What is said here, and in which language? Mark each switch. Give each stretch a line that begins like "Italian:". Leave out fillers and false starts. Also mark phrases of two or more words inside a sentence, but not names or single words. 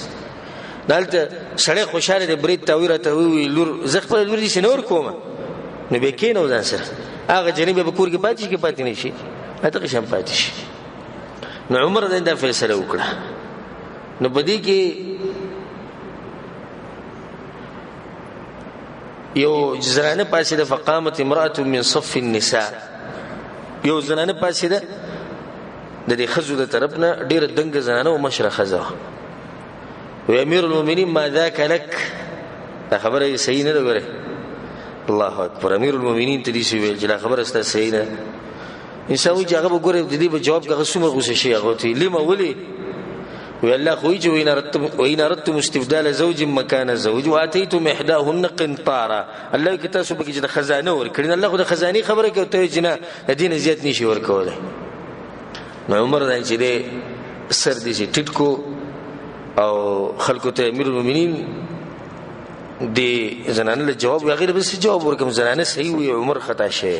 Pashto: دلته سړی خوشحاله دی برید ته وایي راته وایي لور زه خپله لور داسې نه ورکوم، نو بیا کښېنه ځان سره هغه جنۍ بیا په کور کې پاتې شي که پاتې نه شي دغه شان پاتې شي. نو عمر دا فیصله وکړه. نو په دې کې یو زنانه پاسېده
Arabic: فقامت امرأة من صف النساء،
Pashto: یو زنانه پاسېده د دې ښځو د طرف نه ډېره دنګه زنانه او مشره ښځه وه.
Arabic: امیر المؤمنین ما ذاک لک،
Pashto: دا خبره صحیح نه ده. ګوره
Arabic: الله اکبر،
Pashto: امیر المؤمنین ته داسې ویل چې دا خبره ستا صحیح نه. انسان وایي چې هغه به ګوره د دې به جواب کې هغه څومره غوسه شي. هغه ورته لما ولې وی الله خو وایي چې
Arabic: وإن أردتم استبدال زوج مکان زوج وآتیتم إحداهن قنطارا،
Pashto: الله وایي که تاسو پکې چې د خزانه ورکړي نه الله خو د خزانې خبره کوي ته وایي چې نه د دې نه زیات نشي ورکولی. نو عمر دا چې دی سر داسې ټیټ کو او خلکو ته امیر المؤمنین دې زنانه له جواب وایي هغې له بس جواب ورکړم زنانه صحیح وایي عمر خطا شوی.